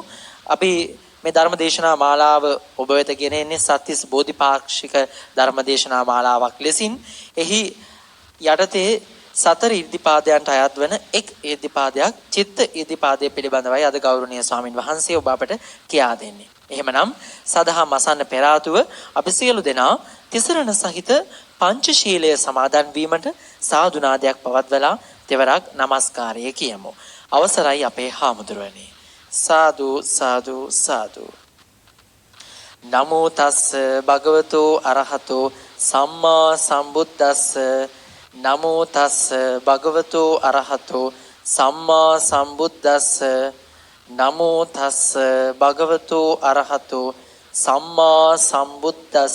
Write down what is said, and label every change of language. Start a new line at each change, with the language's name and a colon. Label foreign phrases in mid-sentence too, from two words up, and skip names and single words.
Sinhala: අපි මේ ධර්මදේශනා මාලාව ඔබ වෙත ගෙන එන්නේ සත්‍තිස් බෝධිපාක්ෂික ධර්මදේශනා මාලාවක් ලෙසින් එහි යටතේ සතර ඉර්ධිපාදයන්ට අයත් වන එක් ඉර්ධිපාදයක් චිත්ත ඉර්ධිපාදයේ පිළිබඳවයි අද ගෞරවනීය ස්වාමින් වහන්සේ ඔබ අපට කියා දෙන්නේ. එහෙමනම් සදහම් අසන්න පෙර ආතුව අපි සියලු දෙනා තිසරණ සහිත පංචශීලය සමාදන් වීමට සාදු නාදයක් පවත්වලා තෙවරක් নমස්කාරය කියමු. අවසරයි අපේ හාමුදුරුවනේ. සාදු සාදු සාදු.
Pali: නමෝ තස්ස භගවතෝ අරහතෝ සම්මා සම්බුද්දස්ස නමෝ තස්ස භගවතෝ අරහතෝ සම්මා සම්බුද්දස්ස නමෝ තස්ස භගවතෝ අරහතෝ සම්මා සම්බුද්දස්ස